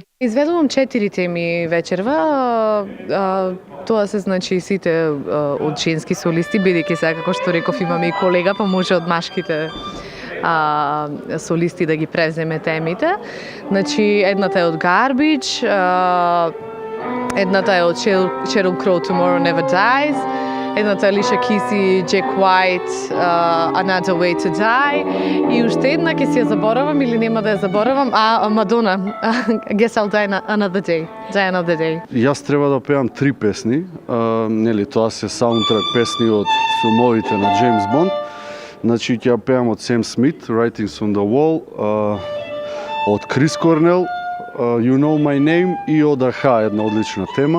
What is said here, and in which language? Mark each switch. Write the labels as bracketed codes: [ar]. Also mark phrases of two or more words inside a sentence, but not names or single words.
[mk] Изведувам 4 теми вечерва. Тоа се значи сите од женски солисти, бидејќи сега како што реков имаме и колега, па може од машките солисти да ги превземе темите. Значи едната е од Garbage, едната е од Sheryl Crow Tomorrow Never Dies, едната е Alicia Keys и Jack White, Another Way to Die, и уште една ќе си ја заборавам или нема да ја заборавам, Madonna, Guess I'll Die Another Day. Die Another Day. Јас треба да пеам 3 песни, нели тоа се саундтрак песни од филмовите на Джеймс Бонд. Значи ќе ја пеам од Сэм Смит, Writings on the Wall, од Крис Корнел, You Know My Name, и од Аха, една одлична тема.